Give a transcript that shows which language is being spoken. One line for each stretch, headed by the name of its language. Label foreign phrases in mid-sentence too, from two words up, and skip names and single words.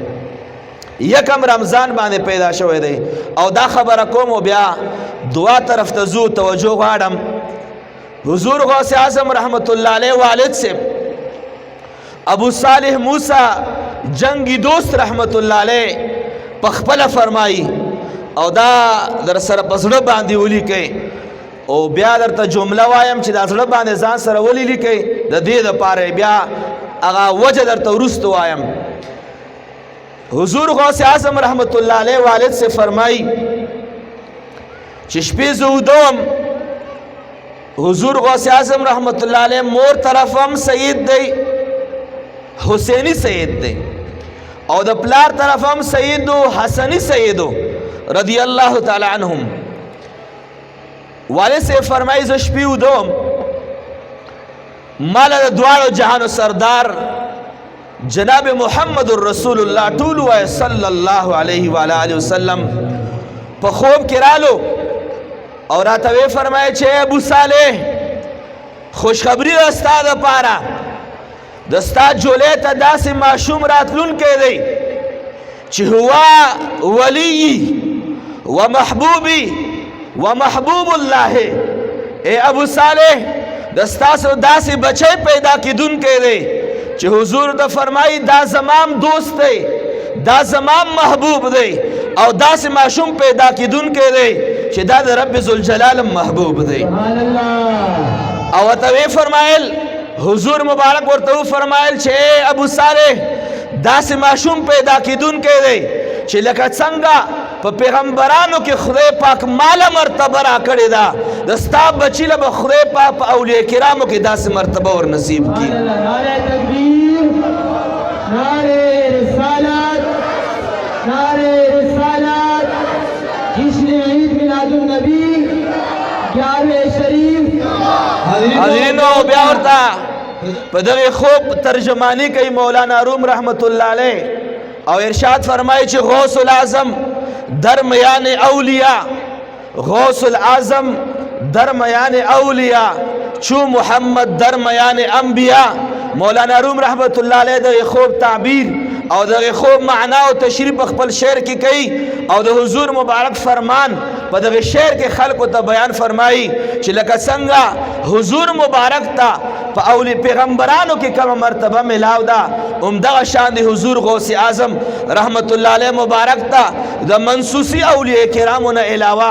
Pashto: یکم رمضان باندې پیدا شوی دی او دا خبره کوم او بیا دعا طرف ته زو توجه غواړم حضور غوث اعظم
Arabic: رحمت الله علیه
Urdu: والد سے
Pashto: ابو صالح موسی جنگی دوست
Arabic: رحمت الله علیه
Pashto: پخپل فرمائی او دا در سره په زړه باندې ولیکئ او بیا درته جمله وایم چې دا زړه باندې ځان سره ولیکئ د دې دپاره بیا هغه وجه درته وروسته وایم. حضور غوث اعظم
Arabic: رحمت الله علیه
Urdu: والد سے
Pashto: فرمائی چې شپې زه ودوم. حضور غوث اعظم
Arabic: رحمت الله علیه
Pashto: مور طرف هم سید دی، حسینی سید دی، او د پلار طرف هم سید و حسنی سید
Arabic: رضی الله تعالی عنهم.
Urdu: والد سے
Pashto: فرمائی زه شپې ودوم، مال د دواړو جهانو سردار جناب محمد رسول الله ټول وای
Arabic: صلی الله علیه و آله وسلم
Pashto: په خوب کې رالو او راته وی فرمایي چې ابو صالح خوشخبری راستا د پاره د ستا جولې ته داسې معشوم راتلونکی دی چې هو
Arabic: ولی و محبوبی و محبوب الله.
Pashto: اے ابو صالح د ستاسو داسې بچی پیدا کیدونکی دی چې حضور ته فرمایي دا زمام دوست دی، دا زمام محبوب دی، او داسې معشوم پیدا کیدونکی دی چې دا د رب ذوالجلال محبوب دی. او ورته وی فرمایل حضور مبارک ورته وفرمایل چې ای ابو صالح داسې معشوم پیدا کیدونکی دی چې لکه څنګه په پیغمبرانو کې خدای پاک ماله مرتبه را کړې ده، د ستا بچي له به خدای پاک په اولیاء کرامو کې داسې مرتبه ور نصیب کړي.
Urdu: نعرہ تکبیر، نعرہ رسالت، نعرہ رسالت. جشن عید میلاد النبی 11 شریف.
Pashto: حاضرینو بیا ورته په دغه خوب ترجمانی کوي مولانا روم
Arabic: رحمت الله علیه
Pashto: او ارشاد فرمایي چې
Persian: غوث الاعظم در میان اولیاء، غوث الاعظم در میان اولیاء، چو محمد در میان انبیاء.
Pashto: مولانا روم
Arabic: رحمت الله علیه
Pashto: د خوب تعبیر او د خوب معنا او تشریح په خپل شعر کې کوي او د حضور مبارک فرمان په دغه شعر کې خلکو ته بیان فرمایي چې لکه څنګه حضور مبارک ته په اولی پیغمبرانو کې کومه مرتبه ملاو ده، همدغه شان د حضور غوث اعظم
Arabic: رحمت الله علیه
Pashto: مبارک ته د منصوصي اولیاء کرامو نه علاوه